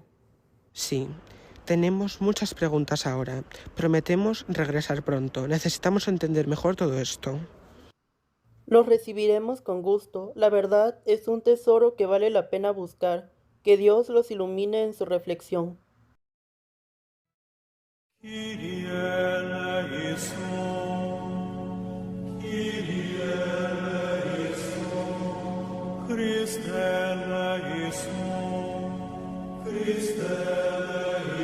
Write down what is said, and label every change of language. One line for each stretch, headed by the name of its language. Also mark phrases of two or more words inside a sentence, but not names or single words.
Spanish: Sí, tenemos muchas preguntas ahora. Prometemos regresar pronto. Necesitamos entender mejor todo esto. Los recibiremos con gusto. La verdad es un tesoro que vale la pena buscar. Que Dios los ilumine en su reflexión.
Greek: Κύριε ἐλέησον, Κύριε ἐλέησον, Χριστέ ἐλέησον, Χριστέ ἐλέησον.